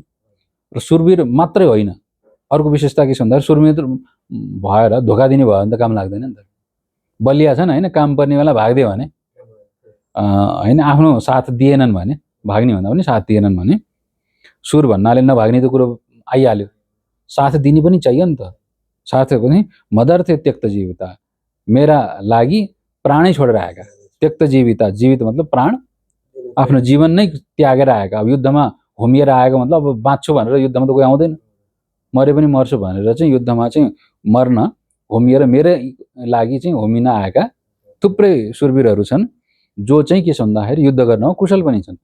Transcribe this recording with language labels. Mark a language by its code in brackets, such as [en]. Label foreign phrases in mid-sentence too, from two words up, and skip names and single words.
[ne] र सुरवीर मात्रै होइन, अर्को विशेषता के छ भन्दा सुरवीर भएर धोका दिने भयो भने त काम लाग्दैन नि त। बलिया छन् होइन, काम पर्ने बेला भाग्दियो भने होइन, आफ्नो साथ दिएनन् भने, भाग्ने भन्दा पनि साथ दिएनन् भने, सुर भन्नाले नभाग्ने त कुरो आइहाल्यो। साथ दिने पनि चाहियो नि त। साथ पनि [sa] मदर्थे त्यक्त जीविता, [ne] मेरा लागि प्राणै छोडेर आएका। [sa] त्यक्त जीविता, [ne] जीवित मतलब प्राण, आफ्नो जीवन नै त्यागेर आएका। अब युद्धमा होमिएर आएको मतलब अब बाँच्छु भनेर युद्धमा त कोही आउँदैन, मरे पनि मर्छु भनेर चाहिँ युद्धमा चाहिँ मर्न होमिएर मेरै लागि चाहिँ होमिन आएका थुप्रै सुरवीरहरू छन्, जो चाहिँ के छ भन्दाखेरि युद्ध गर्नमा कुशल पनि छन्।